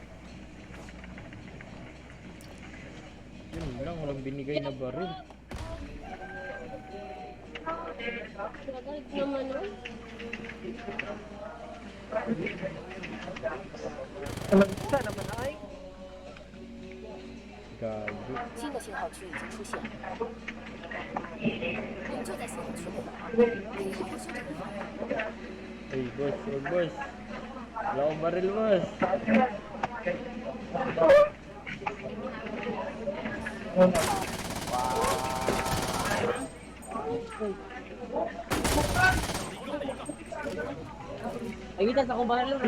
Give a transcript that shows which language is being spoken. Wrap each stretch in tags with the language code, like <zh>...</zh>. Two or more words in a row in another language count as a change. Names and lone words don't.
<tl>Yun lang, walang binigay na baril. Nagalit naman nun. Alam naman ay. Gago.</tl> <zh>新的信号区已经出现，我们就在信号区内，可以好好休整一会儿。</zh> <tl>Ay, boss, oh, boss. Wala akong baril, boss. Ay, kita sa kumbahan lang.</tl>